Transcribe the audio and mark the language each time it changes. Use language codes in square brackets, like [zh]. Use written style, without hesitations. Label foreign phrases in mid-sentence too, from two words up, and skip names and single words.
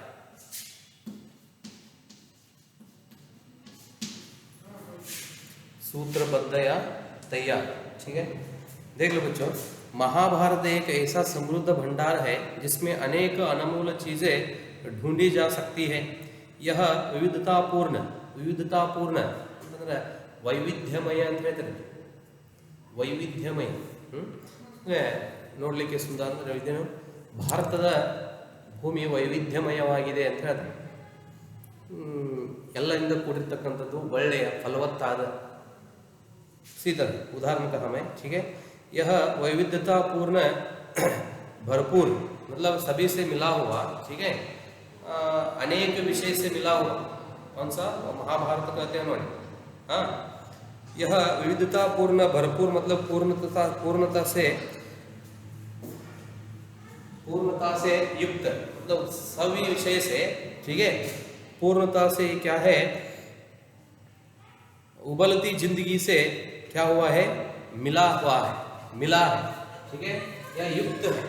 [hi] सूत्रबद्ध या तैयार, ठीक है। देख लो बच्चों, महाभारत एक ऐसा समृद्ध भंडार है जिसमें अनेक अनमोल चीजें ढूंढी जा सकती है। यह विविधतापूर्ण मतलब वैविध्यमय [kn] ಅಂತ ಹೇಳ್ತಾರೆ, ವೈವಿಧ್ಯಮಯ ನೋಡಲಿಕ್ಕೆ ಸುಂದರ ಅಂದ್ರೆ ಇದೇನು, ಭಾರತದ ಭೂಮಿ ವೈವಿಧ್ಯಮಯವಾಗಿದೆ ಅಂತ ಹೇಳ್ತಾರೆ. ಎಲ್ಲರಿಂದ ಕೂಡಿರ್ತಕ್ಕಂಥದ್ದು ಒಳ್ಳೆಯ ಫಲವತ್ತಾದ [hi] सीधा उदाहरण का हमें, ठीक है। यह वैविध्यतापूर्ण भरपूर मतलब सभी से मिला हुआ, ठीक है, अनेक विषय से मिला हुआ, कौन सा महाभारत कहते हैं उन्होंने, हाँ। यह विविधतापूर्ण भरपूर मतलब पूर्णता से युक्त मतलब सभी विषय से, ठीक है, पूर्णता से क्या है, उबलती जिंदगी से क्या हुआ है, मिला है, ठीक है, या युक्त है।